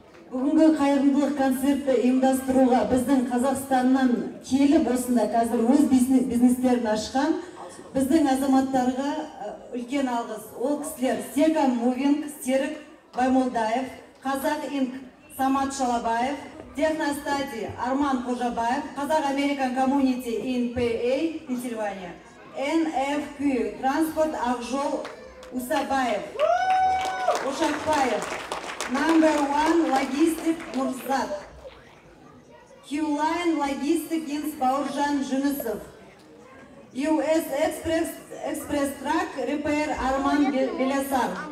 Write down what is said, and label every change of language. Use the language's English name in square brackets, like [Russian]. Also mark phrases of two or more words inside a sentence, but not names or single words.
[Kazakh] Бүгінгі қайырымдылық концертті ұйымдастыруға біздің Қазақстаннан келіп осында қазір өз бизнес-, бизнестерін ашқан біздің азаматтарға, ә, үлкен алғыс. Ол кісілер Сека Мувинг, Серік Баймолдаев, Қазақ Инк Самат Шалабаев, Техностади Арман Қожабаев, Қазақ [English] American Community in [Kazakh] П А, Пенсильвания. Н Ф Q Транспорт Ақжол Усабаев. Ошақбаев. Number One Logistic Нұрзат. Q-Line Logistic Инс Бауыржан Жүнісов. U S Express, Express Truck Repair Арман Бе-, Белясар.